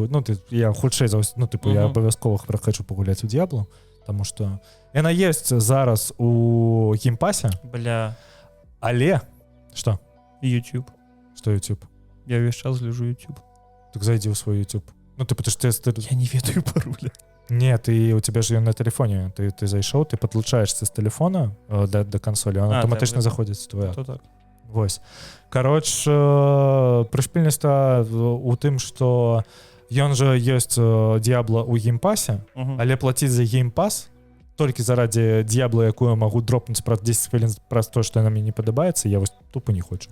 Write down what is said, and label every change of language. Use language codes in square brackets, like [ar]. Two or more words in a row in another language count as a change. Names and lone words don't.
[be] Я хутчэй за ўсё, я абавязкова хочу пагуляць у Diablo, таму што яна ёсць зараз у геймпасе. Бля. Але... Што? YouTube. Што YouTube? Я ўвесь час гляджу YouTube. Так зайдзі ў свой YouTube. Я не ведаю пароля. [ru] Нет, у тебя же на телефоне. [be] Ты зайшоў, ты падлучаешься з телефона до консоли, он аўтаматычна заходзіць в твоя. Так. Вось. Кароч, прышпільнасць у тым, што ён жа ёсць Diablo ў геймпасе, але плаціць за геймпас толькі заради Diablo, якую магу дропнуць праз 10 хвілін праз то, што яна мне не падабаецца, я вось тупо не хочу.